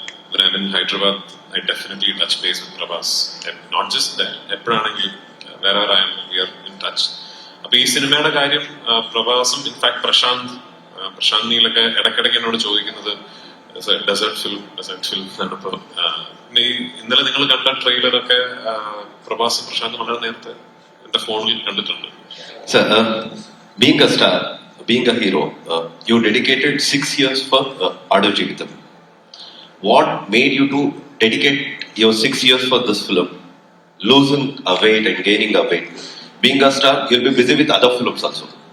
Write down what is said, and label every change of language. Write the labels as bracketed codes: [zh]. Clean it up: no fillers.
[en] When I'm in Hyderabad, I definitely touch base with Prabhas. And not just that, wherever I am, we are in touch. [ml] അപ്പോൾ ഈ സിനിമയുടെ കാര്യം പ്രഭാസും in fact Prashant നീലൊക്കെ ഇടയ്ക്കിടയ്ക്ക് എന്നോട് ചോദിക്കുന്നത് desert film എന്നാണ്. ഇപ്പോൾ ഇന്നലെ നിങ്ങൾ കണ്ട ട്രെയിലറൊക്കെ പ്രഭാസും പ്രശാന്തും വളരെ നേരത്തെ എന്റെ ഫോണിൽ കണ്ടിട്ടുണ്ട്. [en] Sir, being a star, being a hero, you dedicated 6 years for Aadajeevitham. What made you to dedicate your 6 years for this film? Losing a weight and gaining a weight. Being a star, you'll be busy with other films also.